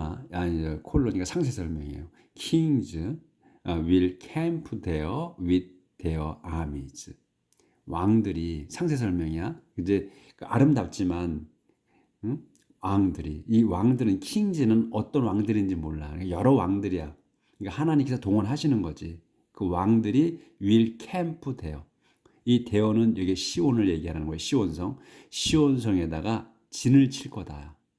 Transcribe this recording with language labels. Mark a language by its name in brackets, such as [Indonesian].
[Korean] 아니 콜로니가 상세 설명이에요. [English] Kings will camp there with their armies. [Korean] 왕들이 상세 설명이야. 이제 아름답지만 왕들이 이 왕들은 킹즈는 어떤 왕들인지 몰라. 여러 왕들이야. 그러니까 하나님께서 동원하시는 거지. 그 왕들이 [English] will camp there. [Korean] 이 대어는 여기 시온을 얘기하는 거예요. 시온성. 시온성에다가 진을 칠 거다.